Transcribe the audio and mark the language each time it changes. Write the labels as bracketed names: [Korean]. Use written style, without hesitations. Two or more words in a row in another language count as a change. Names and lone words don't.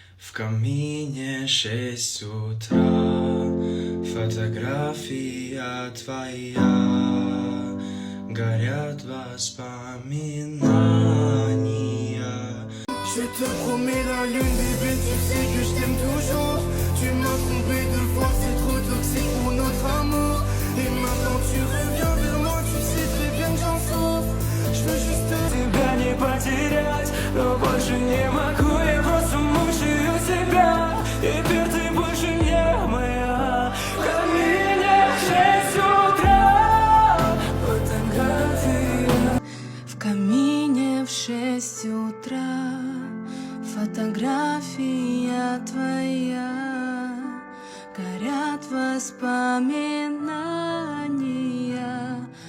[Russian] В камине 6 утра, фотография твоя, горят воспоминания. [French] Je te promets la lune, bébé, tu sais que je t'aime toujours. Tu m'as trompé 2 fois, c'est trop toxique pour notre amour. Et maintenant tu reviens vers moi, tu sais très bien que j'en souffre. Je veux juste [Russian] тебя не потерять, но больше не могу, я просто мучаю себя. Теперь ты больше не моя. В камине в 6 утра фотография. В камине в 6 утра фотография твоя, горят воспоминания.